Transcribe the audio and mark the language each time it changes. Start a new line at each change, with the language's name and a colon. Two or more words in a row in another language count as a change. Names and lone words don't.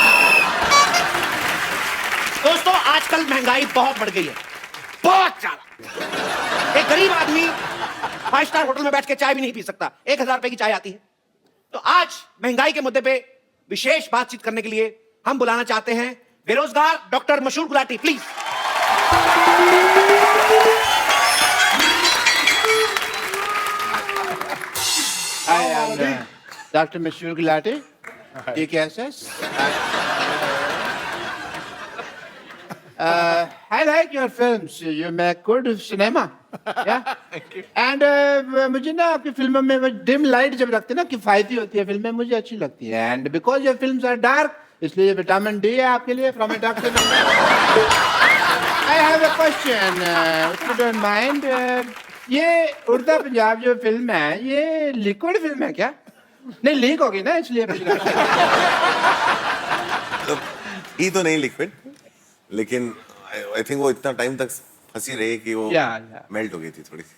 Hindi: दोस्तों, आजकल महंगाई बहुत बढ़ गई है, बहुत ज्यादा। एक गरीब आदमी 5 स्टार होटल में बैठ के चाय भी नहीं पी सकता, 1000 रुपए की चाय आती है। तो आज महंगाई के मुद्दे पे विशेष बातचीत करने के लिए हम बुलाना चाहते हैं बेरोजगार डॉक्टर मशहूर गुलाटी, प्लीज।
English: I am Dr. Mashur Gulati, DKSS. I like your films. You make good cinema. Yeah. And
Hindi: मुझे ना आपकी फिल्मों में वो डिम लाइट जब लगती है ना, किफायती होती है फिल्में, मुझे अच्छी लगती है।
English: And because your films are dark,
Hindi: इसलिए विटामिन डी है आपके लिए
English: from a doctor. I have a question, if you don't mind.
Hindi: ये उड़ता पंजाब जो फिल्म है, ये लिक्विड फिल्म है क्या? नहीं, लीक होगी ना, इसलिए ई तो नहीं लिक्विड, लेकिन
English: I think
Hindi: वो इतना टाइम तक फंसी रही कि वो मेल्ट हो गई थी थोड़ी।